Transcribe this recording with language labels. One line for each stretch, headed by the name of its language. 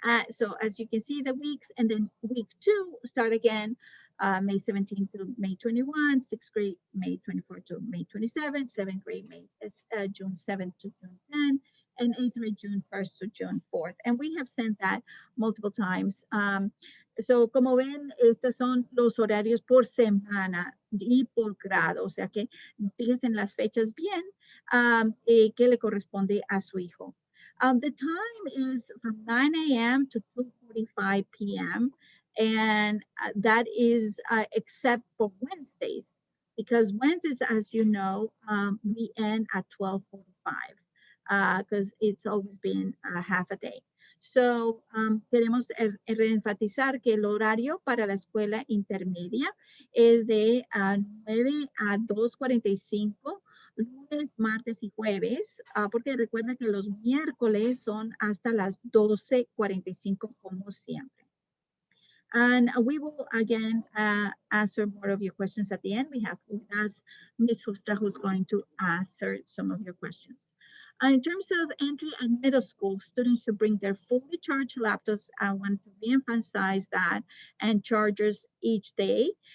English: So as you can see the weeks, and then week 2 start again May 17th to May 21, 6th grade May 24 to May 27, 7th grade June 7th to June 10, and 8th grade June 1st to June 4th. And we have sent that multiple times.
Spanish: So como ven, estos son los horarios por semana y por grado, o sea que fíjense en las fechas bien que le corresponde a su hijo.
English: The time is from 9 a.m. to 2:45 p.m. And that is except for Wednesdays, because Wednesdays, as you know, we end at 12:45 because it's always been half a day.
Spanish: So, queremos reenfatizar que el horario para la escuela intermedia es de 9 a 2:45, lunes, martes y jueves, porque recuerda que los miércoles son hasta las 12:45 como siempre.
English: And we will again answer more of your questions at the end. We have with us Ms. Hofstra, who's going to answer some of your questions. In terms of entry and middle school, students should bring their fully charged laptops. I want to reemphasize that, and chargers each day.